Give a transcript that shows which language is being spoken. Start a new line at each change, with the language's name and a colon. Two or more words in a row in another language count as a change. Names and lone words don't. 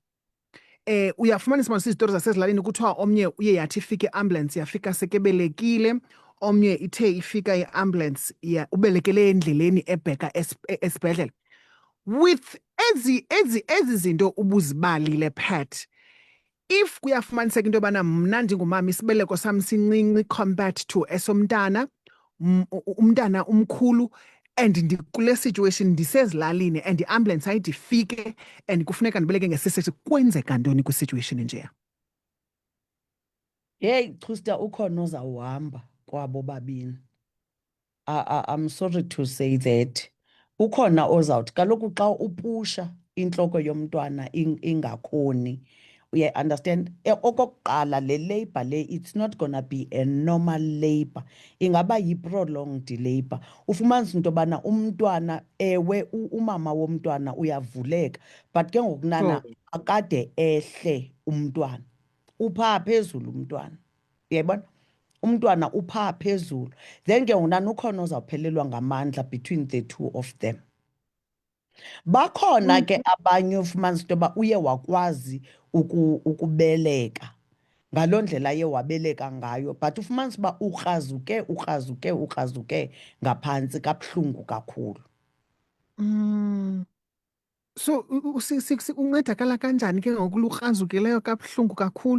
Xhosa: Uyafumanisa uba sizitori zasezilalini kuthiwa omnye uye yathi ifike i-ambulance yafika sekebelekile, omnye ithe ifika i-ambulance ubelekele endleleni ebheka esibhedlele. With ezi zinto ubuzibalile Pat, if kuyafumaniseka into yobana mna ndingumama isibeleko sam sincinci
English: compared to
Xhosa: esomntana, umntana umkhulu, and ndikule situation ndisezilalini and i-ambulance ayithi ifike and kufuneka ndibeleke nge-C-section, kwenzeka ntoni kwi-situation enjeya? Hey Xusta, ukhona ozawuhamba kwabo babini.
English: I'm sorry to say that.
Xhosa: Ukhona ozawuthi kaloku xa upusha intloko yomntwana ingakhoni.
English: You understand?
Xhosa: Okokuqala le labor le,
English: it's not gonna be a normal labor,
Xhosa: ingaba yi-prolonged labor. Ufumanisa into yobana umntwana ewe umama womntwana uyavuleka, but ke ngokunana akade ehle umntwana, uphaa phezulu umntwana, uyayibona? Umntwana uphaa phezulu, then ke ngunani ukhona ozawuphelelwa ngamandla
English: between the two of them.
Xhosa: Bakhona ke abanye ufumanisa into yoba uye wakwazi ukubeleka ngaloo ndlela ye wabeleka ngayo, but ufumanisa uba ukrazuke ngaphantsi, kabuhlungu kakhulu. So uncedakala kanjani ke ngoku lukrazukileyo kabuhlungu kakhulu?